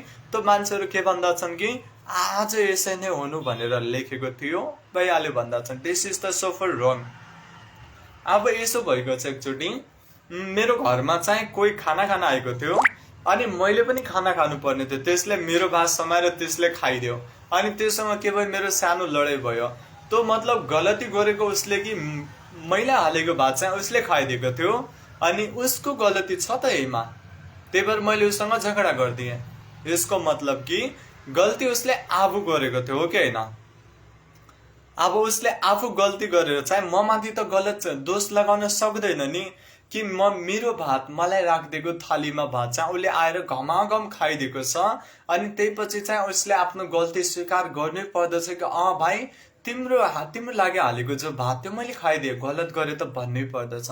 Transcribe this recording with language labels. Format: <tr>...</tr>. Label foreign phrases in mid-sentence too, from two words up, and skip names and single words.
<ne>त्यो मान्छेहरू के भन्दछन् कि आज यसै नै हुनु भनेर लेखेको थियो, भइहाल्यो भन्दछन्।</ne> <en>this is the suffer wrong.</en> <ne>अब यसो भएको छ, एकचोटि मेरो घरमा चाहिँ कोही खाना खान आएको थियो, अनि मैले पनि खाना खानु पर्ने थियो। त्यसले मेरो भात समाएर त्यसले खाइदियो, अनि त्योसँग के भयो, मेरो सानो लडाइँ भयो। तो मतलब गलती गरेको उसले कि मैले हालेको भात चाहिँ उसले खाइदिएको थियो, अनि उसको गलती छ त यहीमा, त्यही भएर मैले उसँग झगडा गरिदिएँ। यसको मतलब कि गल्ती उसले आफू गरेको थियो, हो कि होइन? अब उसले आफू गल्ती गरेर चाहिँ म माथि त गलत दोष लगाउन सक्दैन नि, कि मेरो भात मलाई राखिदिएको थालीमा भात चाहिँ उसले आएर घमाघम खाइदिएको छ, अनि त्यही पछि चाहिँ उसले आफ्नो गल्ती स्वीकार गर्नै पर्दछ कि भाइ तिम्रो लागि हालेको जो भात त्यो मैले खाइदिएँ, गलत गरेँ त भन्नै पर्दछ।</ne>